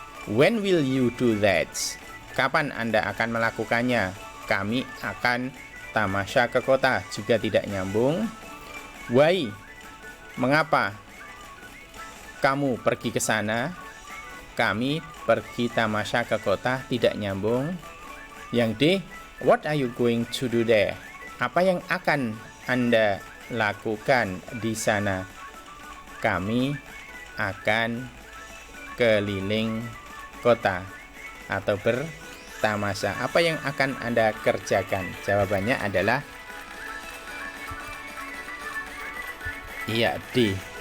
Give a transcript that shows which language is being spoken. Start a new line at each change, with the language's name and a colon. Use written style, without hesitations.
English: When will you do that?
Indonesian: Kapan Anda akan melakukannya? Kami akan tamasya ke kota. Juga tidak nyambung.
English: Why?
Indonesian: Mengapa kamu pergi ke sana? Kami pergi tamasya ke kota, tidak nyambung. Yang D,
English: what are you going to do there?
Indonesian: Apa yang akan Anda lakukan di sana? Kami akan keliling kota atau bertamasya. Apa yang akan Anda kerjakan? Jawabannya adalah iya, D.